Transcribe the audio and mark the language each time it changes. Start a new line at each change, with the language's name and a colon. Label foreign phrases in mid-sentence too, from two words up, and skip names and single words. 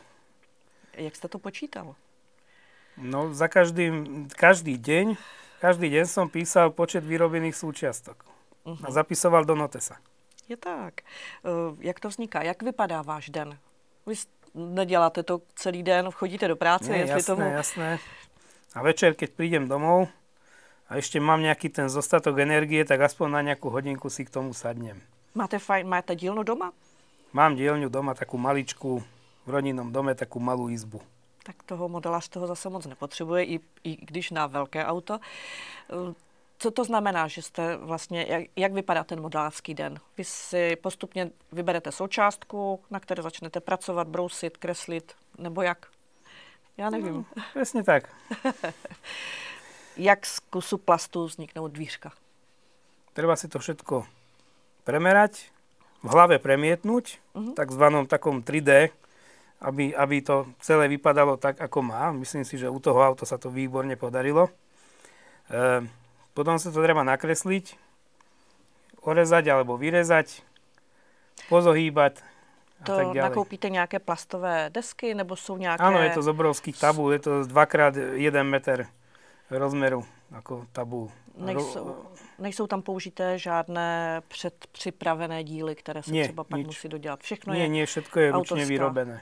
Czech: Jak jste to počítal?
Slovak: No, za každý deň som písal počet vyrobených súčiastok. A zapisoval do notesa.
Czech: Je tak. Jak to vzniká? Jak vypadá váš den? Vy neděláte to celý den, chodíte do práce?
Slovak: Nie, jasné. A večer, keď prídem domov a ešte mám nejaký ten zostatok energie, tak aspoň na nejakú hodinku si k tomu sadnem.
Czech: Máte dílnu doma?
Slovak: Mám dielňu doma, takú maličku, v rodinnom dome, takú malú izbu.
Czech: Tak toho modelář toho zase moc nepotřebuje, i když na velké auto. Co to znamená, že jste vlastně, jak vypadá ten modelářský den? Vy si postupně vyberete součástku, na které začnete pracovat, brousit, kreslit, nebo jak? Já nevím.
Slovak: No, presne tak.
Czech: Jak z kusu plastu vzniknou dvířka?
Slovak: Treba si to všetko premerať, v hlave premietnúť, takzvanom takom 3D, aby to celé vypadalo tak, ako má. Myslím si, že u toho auta sa to výborne podarilo. Potom sa to treba nakresliť, orezať alebo vyrezať, pozohýbať a to tak ďalej.
Czech: Nakoupíte nějaké plastové desky, nebo jsou nějaké...
Slovak: Áno, je to z obrovských tabul, je to 2x1 meter rozmeru ako tabul.
Czech: Nejsou tam použité žádné předpřipravené díly, které se třeba pak musí dodělat. Všechno je...
Slovak: Nie, všetko je ručne vyrobené.